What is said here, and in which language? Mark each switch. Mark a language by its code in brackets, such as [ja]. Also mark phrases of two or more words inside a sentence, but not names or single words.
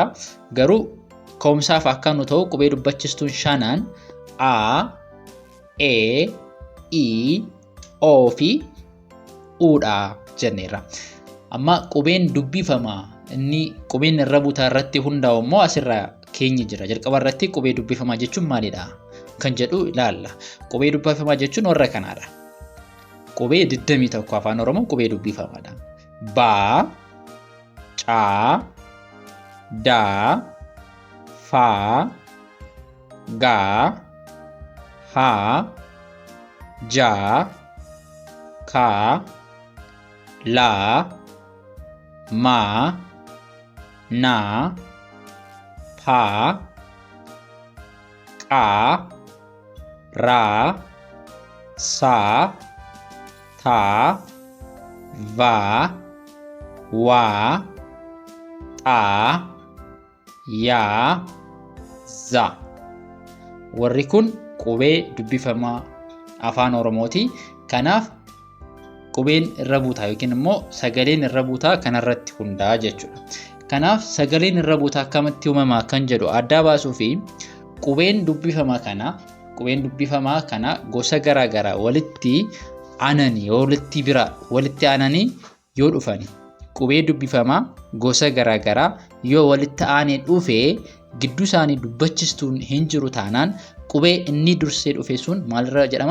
[om] Garuu ka'umsaaf akka nu ta'u qubee dubbachistuun shanaan A, E, I, O fi Uudha jenneerra. Amma qubeen dubbifamaa inni qubeen irra buutaa irratti hundaa'u immoo asirra keenya jira. Jalqaba irratti qubee dubbifamaa jechuun maalidha kan jedhu ilaalla. Qubee dubbifamaa jechuun warra kanaadha. Qubee 21 afaan Oromoo qubee dubbifamaadha. Ba, Ca, Da, Fa, Ga, Ha, Ja, Ka, La, Ma, Na, Pa, Qa, Ra, Sa, Ta, Va, Wa, Ta, Ya, Za. Warri kun qubee dubbifamaa afaan Oromooti. Kanaaf qubeen irra buutaa yookiin immoo sagaleen irra buutaa kanarratti hundaa'a jechuudha. Kanaaf sagaleen irra buutaa akkamitti uumamaa kan jedhu adda baasuu fi qubeen dubbifamaa kana gosa garaagaraa walitti aananii walitti aananii yoo dhufani qubee dubbifamaa gosa garaagaraa yoo walitti aanee dhufee gidduu isaanii dubbachistuun hin jiru taanaan qubee inni dursee dhufe sun maalirra jedhama?